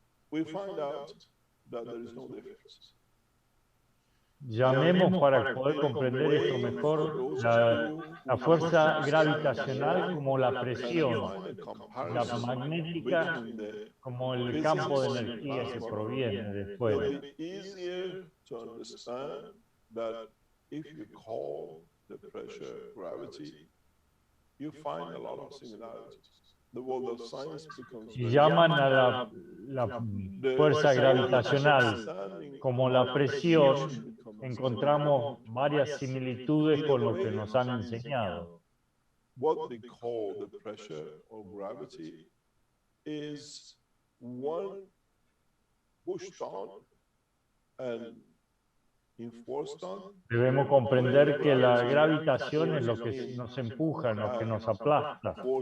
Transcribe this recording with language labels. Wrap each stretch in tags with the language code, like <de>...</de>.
<en>We find out that there is no difference.</en> <es>Llamemos, para poder comprender esto mejor, la fuerza gravitacional como la presión, la magnética como el campo de energía que proviene de fuera.</es> <en>It'll be easier to understand that if you call the pressure gravity, you find a lot of similarities. The world of science becomes</en> <es>Si llaman a la fuerza gravitacional como la presión, encontramos varias similitudes con lo que nos han enseñado.</es> <en>What they call the pressure or gravity is one pushed on and enforced on.</en> <es>Debemos comprender que la gravitación es lo que nos empuja, lo que nos aplasta.</es>